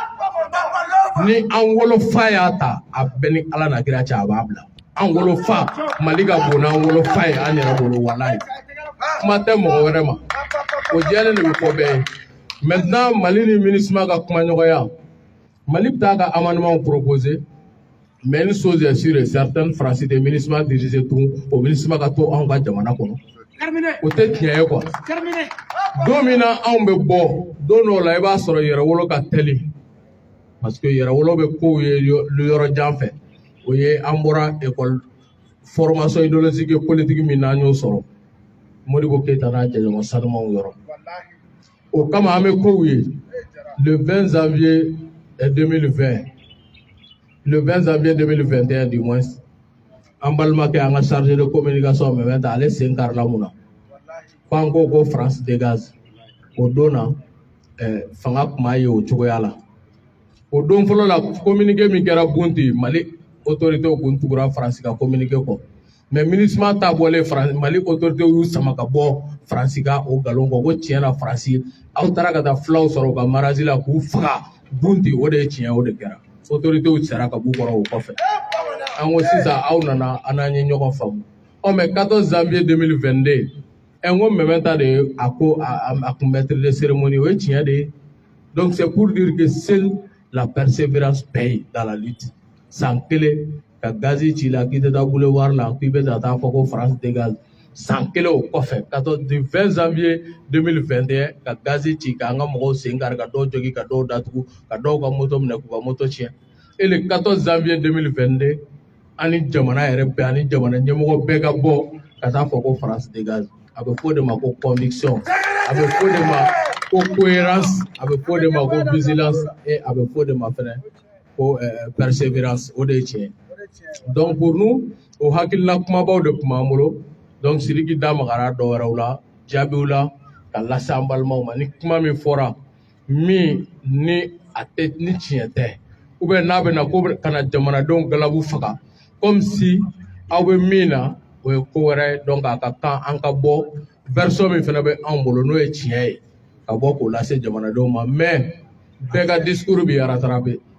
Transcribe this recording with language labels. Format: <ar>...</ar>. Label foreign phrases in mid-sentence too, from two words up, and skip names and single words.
<bm>ni an wolofa y'a ta a bɛɛ ni ala na kira cɛ a b'a bila an wolofa mali ka bon n'an wolofa ye an yɛrɛ bolo walayi kuma tɛ mɔgɔ wɛrɛ ma o jɛlen de bɛ fɔ bɛɛ ye maintenant mali ni MINUSMA ka kuma ɲɔgɔnya mali bɛ taa ka amendement proposer</bm> <fr>mais une chose est sûre et certaine</fr> <bm>France de MINUSMA dirigé tun o MINUSMA ka to anw ka jamana kɔnɔ o tɛ tiɲɛ ye quoi don min na anw bɛ bɔ don dɔw la i b'a sɔrɔ yɛrɛwolo ka teli parce que yɛrɛwolo bɛ kow ye yɔrɔ jan fɛ o ye an bɔra</bm> <fr>école formation idéologique et politique</fr> <bm>min n'an y'o sɔrɔ Modibo Keyita n'a jɛɲɔgɔn sanumanw yɔrɔ o kama an bɛ kow ye</bm> <fr>le 20 janvier 2020 le 20 janvier 2021 du moins</fr> <bm>an balimakɛ an ka</bm> <fr>chargé de communication</fr> <bm>Mɛmɛn ale sen karila mun na k'an ko</bm> <fr>France dégage</fr> <bm>o don na fanga kun b'a ye o cogoya la o don fɔlɔ la communiqué min kɛra Bunti Mali autorités kun tugura France ka communiqué kɔ mais MINUSMA ta bɔlen Mali autorités y'u sama ka bɔ France ka o galon kɔ ko tiɲɛ na France aw taara ka taa fulaw sɔrɔ u ka marazi la k'u faga Bunti o de ye tiɲɛ o de kɛra autorités sara ka b'u kɔrɔ o kɔfɛ an ko sisan aw nana an n'an ye ɲɔgɔn faamu mais 14 janvier 2022 n ko Mɛmɛn ta de ye a ko a kun</bm> <fr>maître de</fr> <bm>cérémonie o ye tiɲɛ de ye</bm> <fr>donc c'est pour dire que seule la persévérance paye dans la lutte</fr> <bm>san kelen ka gazi ci la k'i tɛ taa boulevard la k'i bɛ taa fɔ ko</bm> <fr>France dégage</fr> <bm>san kelen o kɔfɛ 20 janvier 2021 ka gazi ci k'an ka mɔgɔw sen kari ka dɔw jogi ka dɔw datugu ka dɔw ka moto minɛ k'u ka moto tiɲɛ</bm> <fr>et le 14 janvier 2022</fr> <bm>ani jamana yɛrɛ bɛɛ ani jamana ɲɛmɔgɔ bɛɛ ka bɔ ka taa fɔ ko</bm> <fr>France dégage</fr> <bm>a bɛ fɔ de ma ko conviction a bɛ fɔ de ma ko cohérence a bɛ fɔ de ma ko vigilance et a bɛ fɔ de ma fɛnɛ ko persévérance o de ye tiɲɛ</bm> <fr>donc pour nous</fr> <bm>o hakilina kumabaw de tun b'an bolo donc Sidiki da magara dɔ wɛrɛw la jaabiw la ka lase an balimaw ma ni kuma min fɔra min ni a tɛ ni tiɲɛ tɛ</bm> <fr>ou bien</fr> <bm>n'a bɛ na ko kana jamanadenw galabu faga</bm> <fr>comme si</fr> <bm>aw bɛ min na o ye ko wɛrɛ ye donc a ka kan an ka bɔ version min fana bɛ anw bolo n'o ye tiɲɛ ye ka bɔ k'o lase jamanadenw ma mais bɛɛ ka discours bɛ rattrapé</bm>